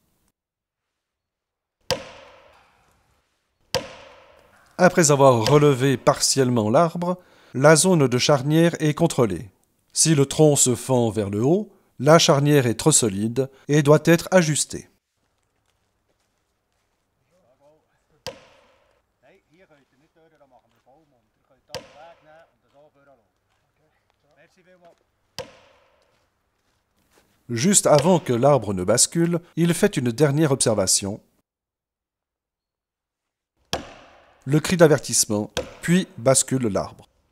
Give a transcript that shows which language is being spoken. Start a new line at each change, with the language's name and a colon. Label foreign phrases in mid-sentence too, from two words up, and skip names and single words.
French: Après avoir relevé partiellement l'arbre, la zone de charnière est contrôlée. Si le tronc se fend vers le haut, la charnière est trop solide et doit être ajustée.
German: Nein, hier könnt ihr nicht durch, da machen wir Baum und ihr könnt da den Weg nehmen und so vorlaufen. Merci vielmals.
French: Juste avant que l'arbre ne bascule, il fait une dernière observation. Le cri d'avertissement, puis bascule l'arbre.